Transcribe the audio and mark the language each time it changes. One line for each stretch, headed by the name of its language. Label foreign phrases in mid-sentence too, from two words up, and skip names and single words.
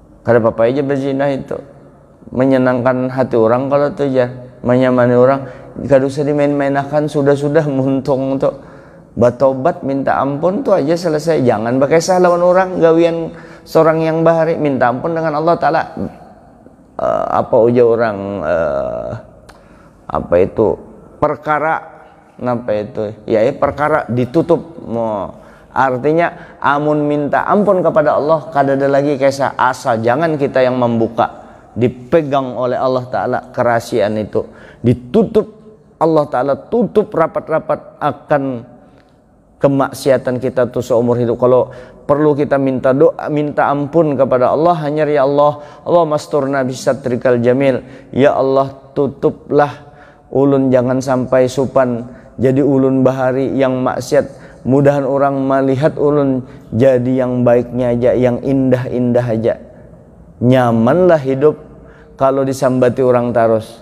Banjar: Kada apa aja berzina itu menyenangkan hati orang kalau tuh ya, menyamani orang. Kada usah dimain-mainakan, sudah muntung tuh. Batobat minta ampun tuh aja selesai. Jangan bakesah lawan orang, gawian seorang yang bahari, minta ampun dengan Allah Ta'ala. Apa uja orang apa itu perkara, apa itu ya, perkara ditutup. Artinya amun minta ampun kepada Allah kada ada lagi kisah asa, jangan kita yang membuka, dipegang oleh Allah Ta'ala kerahasiaan itu, ditutup. Allah Ta'ala tutup rapat-rapat akan kemaksiatan kita tuh seumur hidup. Kalau perlu kita minta doa, minta ampun kepada Allah, hanya
Arabic: ya Allah, Allah masturna bisatrikal jamil, ya Allah
Banjar: tutuplah ulun jangan sampai supan jadi ulun bahari yang maksiat. Mudahan orang melihat ulun jadi yang baiknya aja, yang indah-indah aja. Nyamanlah hidup kalau disambati orang terus.